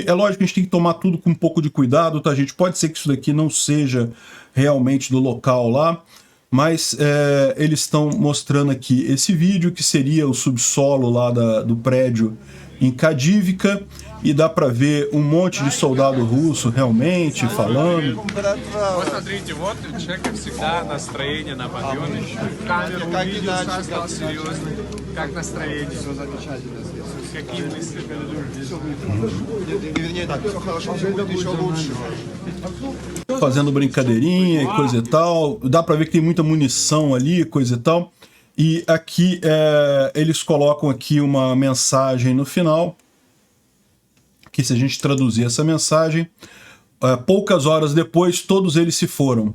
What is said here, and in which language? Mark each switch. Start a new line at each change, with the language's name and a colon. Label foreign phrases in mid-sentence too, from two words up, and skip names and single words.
Portuguese: É lógico que a gente tem que tomar tudo com um pouco de cuidado, tá, gente? Pode ser que isso daqui não seja realmente do local lá, mas eles estão mostrando aqui esse vídeo, que seria o subsolo lá do prédio em Kadivka, e dá para ver um monte de soldado russo realmente falando.
Russian: Посмотрите, вот у человека всегда настроение на подъеме. Камеру увидел, сразу стал серьезный. Как настроение? Все замечательно. Какие мысли? Вернее так, все хорошо, все будет еще лучше.
Portuguese: Fazendo brincadeirinha e coisa e tal. Dá para ver que tem muita munição ali, coisa e tal. E aqui eles colocam aqui uma mensagem no final, que se a gente traduzir essa mensagem, poucas horas depois todos eles se foram.